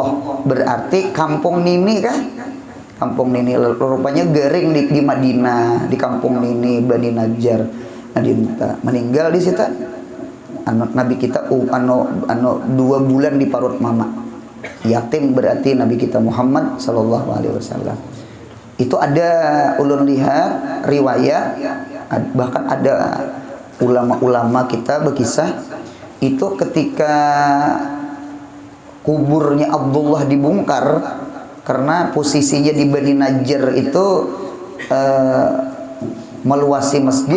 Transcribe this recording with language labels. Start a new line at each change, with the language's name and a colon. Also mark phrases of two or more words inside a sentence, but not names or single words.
Banjar: Berarti kampung Nini kah? Kampung Nini rupanya garing di Madinah, di kampung Nini Bani Najjar. Meninggal di situ. Nabi kita 2 bulan di parut mama. Yatim berarti Nabi kita Muhammad
Arabic: sallallahu alaihi wasallam.
Banjar: Itu ada ulun lihat riwayat, bahkan ada ulama-ulama kita berkisah itu ketika kuburnya Abdullah dibongkar karena posisinya di Bani Najjar itu meluasi masjid.